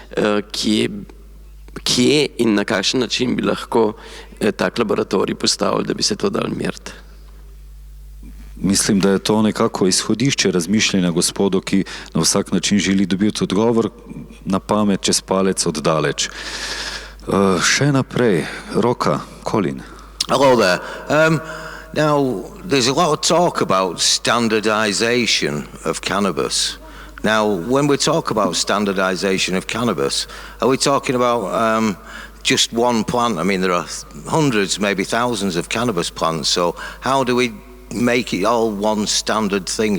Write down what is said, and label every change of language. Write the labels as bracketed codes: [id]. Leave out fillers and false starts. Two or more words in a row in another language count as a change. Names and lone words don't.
[sl] kje in na kakšen način bi lahko tak laboratorij postavili, da bi se to dal meriti. Mislim, da je to nekako izhodišče razmišljanja gospodu, ki na vsak način želi dobiti odgovor na pamet, čez palec, oddaleč. Še naprej, Roka, Colin. [en] Hello there. Now, there's a lot of talk about standardization of cannabis. Now, when we talk about standardization of cannabis, are we talking about just one plant? I mean, there are hundreds, maybe thousands of cannabis plants, so how do we make it all one standard thing?